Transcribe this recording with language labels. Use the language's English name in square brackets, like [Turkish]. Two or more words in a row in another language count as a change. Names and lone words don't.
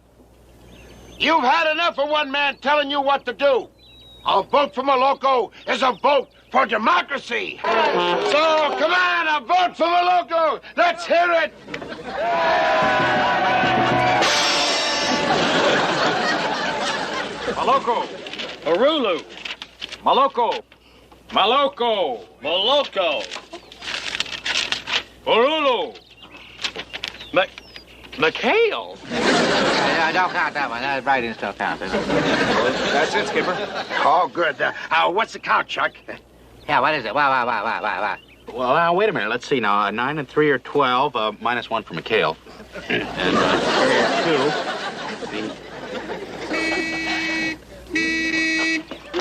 [English] You've had enough of one man telling you what to do. A vote for Maloko is a vote for democracy. So, come on, a vote for Maloko. Let's hear it. Maloko. Urulu. Maloko. Maloko. Maloko. Urulu. McHale's. Yeah, don't count that one. That writing still counts. That's it, Skipper. Oh, good. What's the count, Chuck? Yeah, what is it? Wow. Well, wait a minute. Let's see now. 9 and 3 are 12, minus 1 for McHale. And 2.